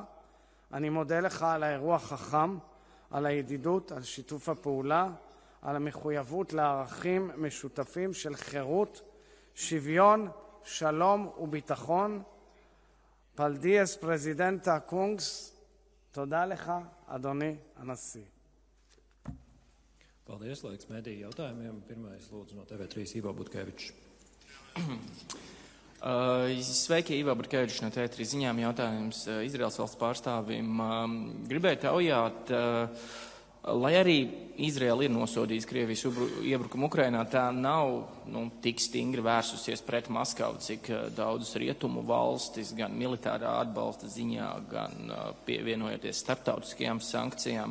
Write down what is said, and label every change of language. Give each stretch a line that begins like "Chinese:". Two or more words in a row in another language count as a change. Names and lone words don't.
Hebrew: אני מודה לך על האירוע החכם, על הידידות, על שיתוף הפעולה, על המחויבות לערכים משותפים של חירות, שוויון, שלום וביטחון.
Latvian: Paldies, prezidenta kungs,
Hebrew: תודה לך, אדוני הנשיא.
Latvian: Paldies, laiks mediju jautājumiem. Pirmais lūdzu no TV3 Ivo Butkevičs. Sveiki, Ivo Butkevičs no TV3 ziņām. Jautājums Izraels valsts pārstāvim. Gribēju taujāt, lai arī Izraela ir nosodījusi Krievijas iebrukumu Ukrainā, tā nav tik stingri vērsusies pret Maskavu, cik daudzas rietumu valstis, gan militārā atbalsta ziņā, gan pievienojoties starptautiskajām sankcijām.